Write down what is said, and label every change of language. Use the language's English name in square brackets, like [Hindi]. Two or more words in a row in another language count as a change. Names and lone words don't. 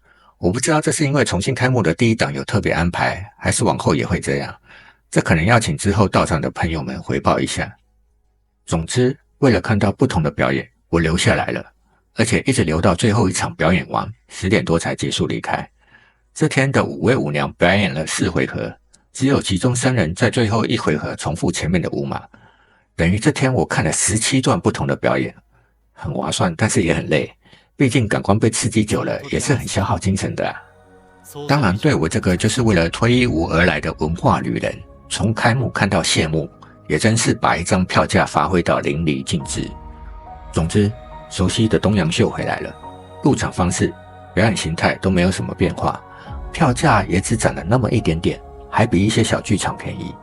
[Chinese] 我不知道這是因為重新開幕的第1檔有特別安排，還是往後也會這樣，這可能要請之後到場的朋友們回報一下。總之，為了看到不同的表演，我留下來了，而且一直留到最後一場表演完10點多才結束離開。這天的5位舞娘表演了4回合，只有其中3人在最後1回合重複前面的舞碼，等於這天我看了17段不同的表演，很划算，但是也很累，畢竟感官被刺激久了也是很消耗精神的啊。當然，對我這個就是為了脫衣舞而來的文化旅人，從開幕看到謝幕，也真是把一張票價發揮到淋漓盡致。總之，熟悉的東洋秀回來了，入場方式、表演形態都沒有什麼變化，票價也只漲了那麼一點點，還比一些小劇場便宜。